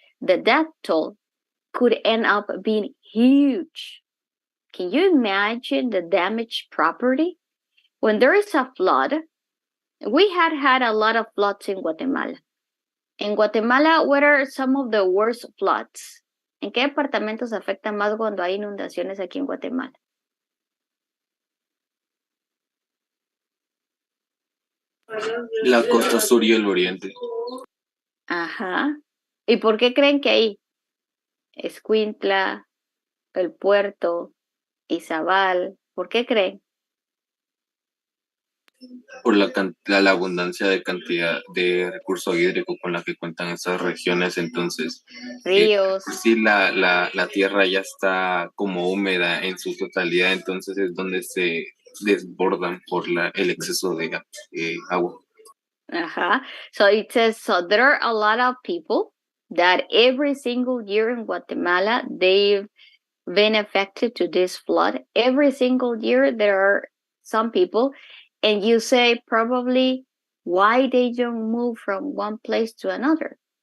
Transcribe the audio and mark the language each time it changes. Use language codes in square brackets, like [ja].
[en] The death toll could end up being huge. Can you imagine the damaged property? When there is a flood, we had a lot of floods in Guatemala. En Guatemala, what are some of the worst floods? [es] ¿En qué departamentos afecta más cuando hay inundaciones aquí en Guatemala? La costa sur y el oriente. Ajá. ¿Y por qué creen que ahí? Escuintla, el puerto, Izabal, ¿por qué creen? Por la abundancia de cantidad de recurso hídrico con la que cuentan estas regiones, entonces, Ríos. pues sí, la tierra ya está como húmeda en su totalidad, entonces es donde se desbordan por el exceso de agua. Uh-huh. [en] So it says, so there are a lot of people that every single year in Guatemala, they've been affected to this flood. Every single year, there are some people, and you say probably why they don't move from one place to another.